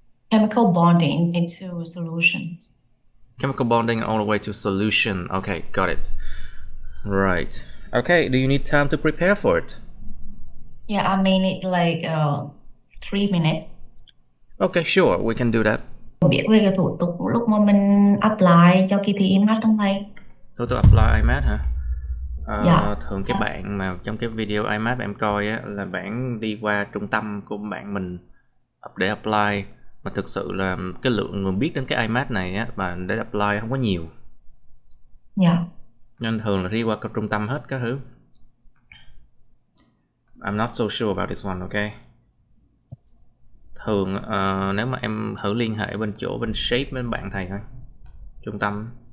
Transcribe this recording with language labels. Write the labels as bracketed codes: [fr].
[en] Chemical bonding into solutions. Chemical bonding all the way to solution. Okay, got it. Right. Okay, do you need time to prepare for it? Yeah, I mean it like 3 minutes. Okay, sure, we can do that. [vi] Biết về cái thủ tục lúc mà mình apply cho kỳ thi IMAT không thầy? Tôi apply IMAT hả? Dạ. Thường cái bạn mà trong cái video IMAT em coi á, là bạn đi qua trung tâm của bạn mình để apply, mà thực sự là cái lượng người biết đến cái IMAT này á và để apply không có nhiều, Dạ. nên thường là đi qua cái trung tâm hết các thứ. [en] I'm not so sure about this one, okay? [vi] Thường nếu mà em thử liên hệ bên shape bên bạn thầy thôi, trung tâm